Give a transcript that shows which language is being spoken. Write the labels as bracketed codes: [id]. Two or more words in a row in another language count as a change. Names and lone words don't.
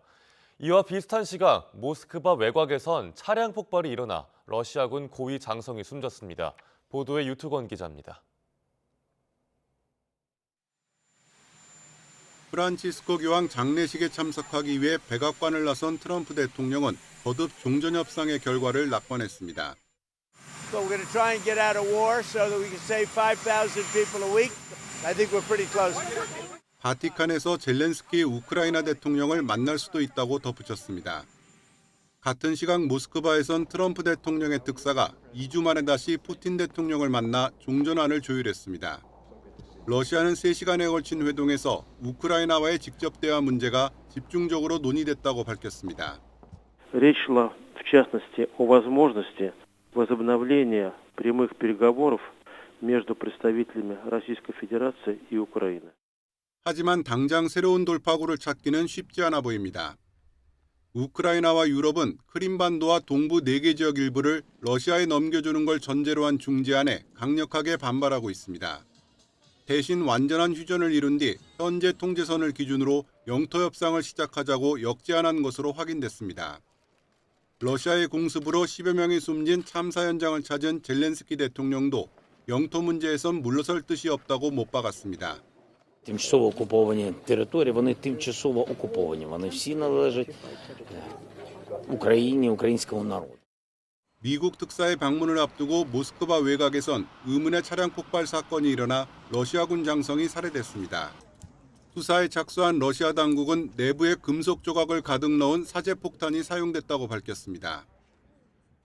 [ko] 이와 비슷한 시각 모스크바 외곽에선 차량 폭발이 일어나 러시아군 고위 장성이 숨졌습니다. 보도에 유투건 기자입니다. 프란치스코 교황 장례식에 참석하기 위해 백악관을 나선 트럼프 대통령은 거듭 종전협상의 결과를 낙관했습니다. [en] So we're going to try and get out of war so that we can save 5,000 people a week. I think we're pretty close. [ko] 바티칸에서 젤렌스키 우크라이나 대통령을 만날 수도 있다고 덧붙였습니다. 같은 시각 모스크바에선 트럼프 대통령의 특사가 2주 만에 다시 푸틴 대통령을 만나 종전안을 조율했습니다. 러시아는 3시간에 걸친 회동에서 우크라이나와의 직접 대화 문제가 집중적으로 논의됐다고 밝혔습니다. [ru] Речь шла, в частности, о возможности возобновления прямых переговоров между представителями Российской Федерации и Украины. [ko] 하지만 당장 새로운 돌파구를 찾기는 쉽지 않아 보입니다. 우크라이나와 유럽은 크림반도와 동부 4개 지역 일부를 러시아에 넘겨주는 걸 전제로 한 중재안에 강력하게 반발하고 있습니다. 대신 완전한 휴전을 이룬 뒤 현재 통제선을 기준으로 영토 협상을 시작하자고 역제안한 것으로 확인됐습니다. 러시아의 공습으로 10여 명이 숨진 참사 현장을 찾은 젤렌스키 대통령도 영토 문제에선 물러설 뜻이 없다고 못 박았습니다. [uk] Тимчасово окуповані території, вони тимчасово окуповані. Вони всі належать Україні, українському народу. [ko] 미국 특사의 방문을 앞두고 모스크바 외곽에선 의문의 차량 폭발 사건이 일어나 러시아군 장성이 살해됐습니다. 수사에 착수한 러시아 당국은 내부에 금속 조각을 가득 넣은 사제 폭탄이 사용됐다고 밝혔습니다.